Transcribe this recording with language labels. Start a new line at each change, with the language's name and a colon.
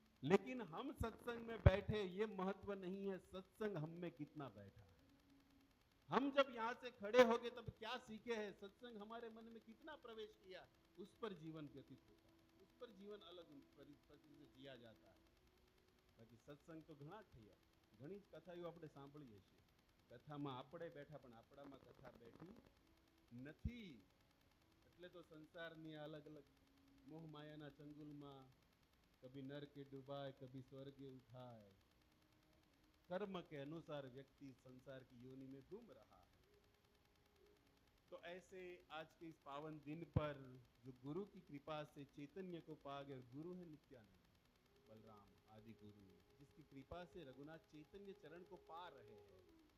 Hindi: लेकिन हम सत्संग में बैठे, ये महत्व नहीं है सत्संग हम में कितना बैठा है. हम जब यहां से खड़े हो गए तब क्या सीखे हैं, सत्संग हमारे मन में कितना प्रवेश किया, उस पर जीवन व्यतीत होता है, उस पर जीवन अलग परिस्थिति से जिया जाता है. बाकी सत्संग तो
Gujarati: घણા થયા, ઘણી કથાઓ આપણે સાંભળીએ છીએ. કથામાં આપણે બેઠા પણ આપણામાં કથા બેઠી નથી, એટલે તો સંસારની અલગ અલગ
Hindi: मोह मायाना चंगुलમાં कभी नर के डुबाए कभी स्वर्ग के उठाए, कर्म के अनुसार व्यक्ति संसार की योनि में घूम रहा है। तो ऐसे आज के इस पावन दिन पर जो गुरु की कृपा से चैतन्य को पा गए, गुरु है नित्यानंद बलराम आदि गुरु, जिसकी कृपा से रघुनाथ चैतन्य चरण को पा रहे हैं।